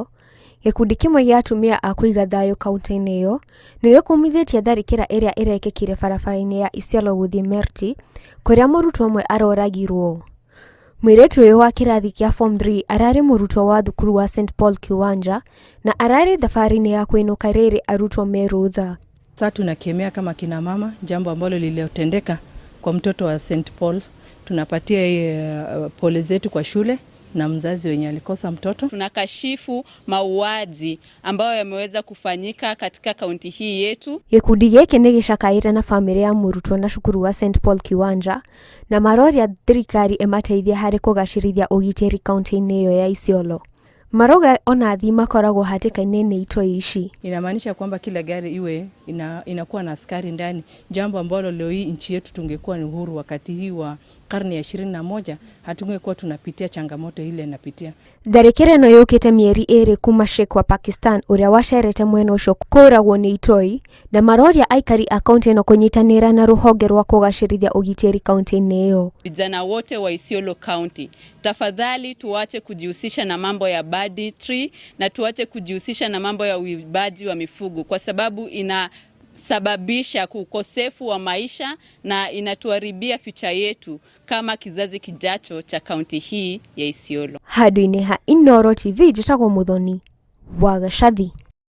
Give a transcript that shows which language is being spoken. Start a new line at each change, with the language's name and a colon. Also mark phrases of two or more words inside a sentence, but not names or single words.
Kikuyu: Gĩkundi kĩmwe gĩa atumia a kũiga thayũ kaunti-inĩ ĩyo nĩ gĩkũmithĩtie tharĩkĩra ĩrĩa ĩrekĩkire barabara-inĩ ya Isiolo gũthiĩ Merti, kũrĩa mũrutwo ũmwe aroragirwo. Mũirĩtu ũyũ wa kĩrathi kĩa Form 3 ararĩ mũrutwo wa thukuru wa St Paul Kiwanja na ararĩ thabarĩ-inĩ ya kuinuka rĩrĩ arutwo me rutha.
Swahili: Sasa tunakemea kama kina mama jambo ambalo lililotendeka kwa mtoto wa St Paul. Tunapatia pole zetu kwa shule na mzazi wenye alikosa mtoto. Tunakashifu mauaji ambayo yameweza kufanyika katika kaunti hii yetu.
Kikuyu: Gĩkundi gĩkĩ nĩ gĩcakaĩte na famĩlĩ ya mũrutwo na cukuru wa St Paul Kiwanja na maroria thirikari ĩmateithie harĩ kũgacĩrithia ũgitĩri kaunti-inĩ ĩyo ya Isiolo. Maroga ona athii makoragwo hatĩka-inĩ nĩ Itoi ici.
Swahili: Inamaanisha kwamba kila gari iwe inakuwa na askari ndani, jambo ambalo leo hii nchi yetu tungekuwa ni uhuru wakati hii wa karne ya 21 hatungekuwa tunapitia changamoto ile inapitia.
Kikuyu: Tharĩkĩra ĩno yũkĩte mĩeri ĩrĩ kuma Sheikh wa Pakistan ũrĩa wacerete mwena ũcio kũragwo nĩ Itoi na maroria aikari a kaunti ĩno kũnyitanĩra na rũhonge rwa kũgacĩrithia ũgitĩri kaunti-inĩ ĩyo.
Swahili: Vijana wote wa Isiolo County, tafadhali tuache kujihusisha na mambo ya banditry na tuache kujihusisha na mambo ya uibaji wa mifugo kwa sababu inasababisha ukosefu wa maisha na inatuharibia future yetu kama kizazi kijacho cha kaunti hii ya Isiolo.
Kikuyu: Handũ-inĩ ha Inooro TV njĩtagwo Muthoni wa Gacathi.